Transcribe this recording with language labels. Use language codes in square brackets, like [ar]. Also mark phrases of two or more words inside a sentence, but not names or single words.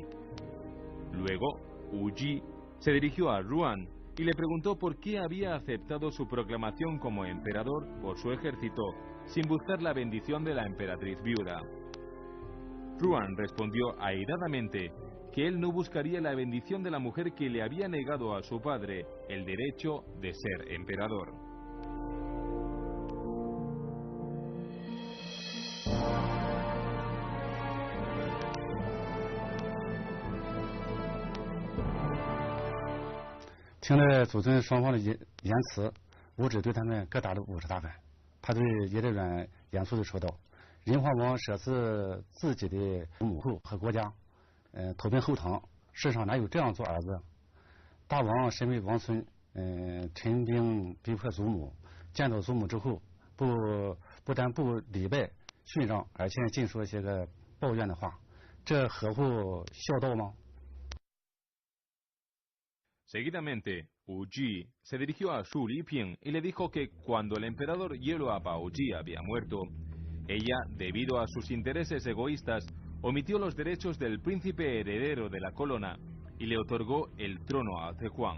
[es] Luego, Wu Ji se dirigió a Ruan y le preguntó por qué había aceptado su proclamación como emperador por su ejército, sin buscar la bendición de la emperatriz viuda. Ruan respondió airadamente que él no buscaría la bendición de la mujer que le había negado a su padre el derecho de ser emperador. [zh] 听着祖孙双方的言辞，武指对他们各打了50大板。他对耶律阮严肃地说道：“仁皇王舍弃自己的母后和国家，投奔后唐，世上哪有这样做儿子？大王身为王孙，陈兵逼迫祖母，见到祖母之后，不但不礼拜训让，而且尽说一些个抱怨的话，这合乎孝道吗？” [es] Seguidamente, Wu Ji se dirigió a Xu Liping y le dijo que cuando el emperador Hielo Abaoji había muerto, ella, debido a sus intereses egoístas, omitió los derechos del príncipe heredero de la corona y le otorgó el trono a Te Huang.